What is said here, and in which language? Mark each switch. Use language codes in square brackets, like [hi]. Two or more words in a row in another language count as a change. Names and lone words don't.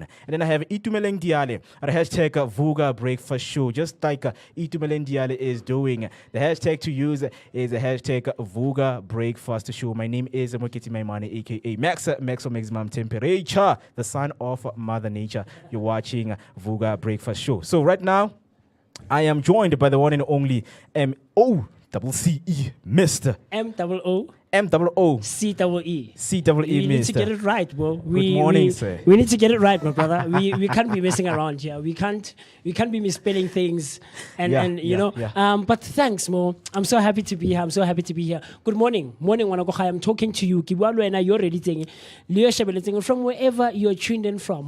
[en] And then I have Itumeleng Diale at hashtag Vooka Breakfast Show, just like Itumeleng Diale is doing. The hashtag to use is the hashtag Vooka Breakfast Show. My name is Moketi Maimane, aka Max Maximum Temperature, the son of Mother Nature. You're watching Vooka Breakfast Show. So right now, I am joined by the one and only M-O-C-E, Mr. M-O-O. M-O-O. C-E-E. C-E-E, We need to get it right, bro. Good morning, sir. We need to get it right, my brother. We can't be messing around here. We can't be misspelling things, and you know. But thanks, Mo. I'm so happy to be here. Good morning, Wanagochai. I'm talking to you. Kiwalwena, you're ready from wherever you're tuned in from.